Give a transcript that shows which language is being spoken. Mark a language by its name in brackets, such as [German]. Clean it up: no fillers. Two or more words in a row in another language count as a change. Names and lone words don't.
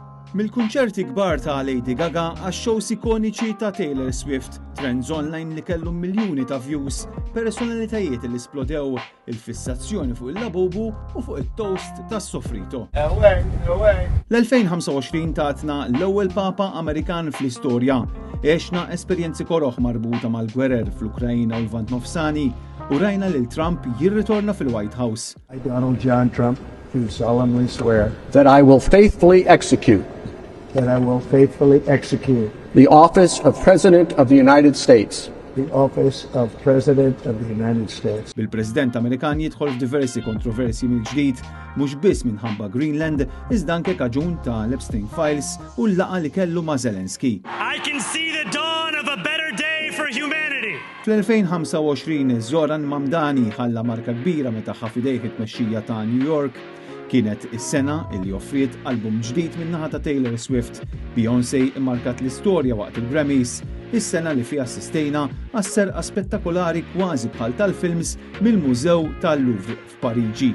[Maltese] Mill-kunċerti kbar ta' Lady Gaga għax-shows ikoniċi ta' Taylor Swift, trends online li kellhom miljuni ta' views, personalitajiet li splodew, il-fissazzjoni fuq il-labubu u fuq it-toast tas-Sofrito. L-2025 tatna l-ewwel Papa Amerikan fl-istorja. Għexna esperjenzi koroħ marbuta mal-gwerer fl-Ukrajna u l-Vant Nofsani u rajna lil Trump jirritorna fil-White House. [English] I, Donald John Trump, do solemnly swear that I will faithfully execute the office of President of the United States. The office of President of the United States. [Maltese] Bil-President Amerikan jidħol f'diversi kontroversi mill-ġdid, mhux biss minħabba Greenland, iżda anke kaġun ta' Epstein Files u l-laqa li kellu ma' Zelensky. [English] I can see the dawn of a better day for humanity. [Maltese] Fl-2025 Zoran Mamdani ħalla marka kbira meta ħafidejh it-tmexxija ta' New York. Kienet is-sena li offriet album ġdid min-naħa ta' Taylor Swift. Beyoncé immarkat l-istorja waqt il-Grammys, is-sena li fiha assistejna għas-serqa spettakolari kważi bħal tal-films mill-Mużew tal-Louvre f'Pariġi.